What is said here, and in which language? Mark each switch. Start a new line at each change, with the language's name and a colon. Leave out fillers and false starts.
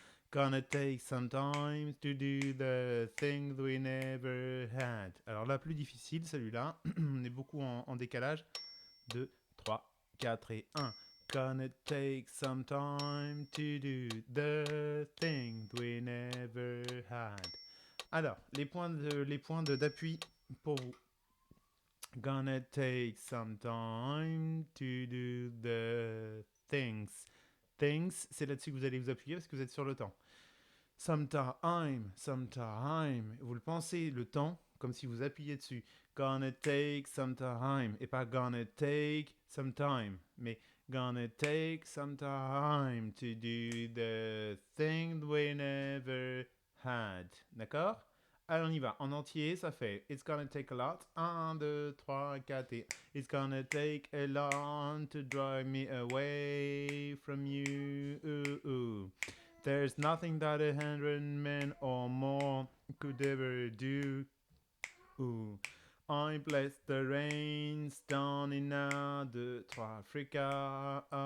English: Gonna take some time to do the things we never had.
French: Alors la plus difficile, celui-là, on est beaucoup en décalage. 2, 3, 4 et 1.
English: Gonna take some time to do the things we never had.
French: Alors, les points d'appui pour vous.
English: Gonna take some time to do the things.
French: Things, c'est là-dessus que vous allez vous appuyer parce que vous êtes sur le temps. Sometime. Vous le pensez, le temps, comme si vous appuyez dessus.
English: Gonna take some time.
French: Et pas
English: gonna take some time. Mais gonna take some time to do the thing we never had.
French: D'accord? Allez, on y va. En entier, ça fait
English: It's gonna take a lot. 1, 2, 3, 4 et It's gonna take a lot to drive me away from you. There's nothing that 100 men or more could ever do. I bless the rains down in 1, 2, 3, Africa.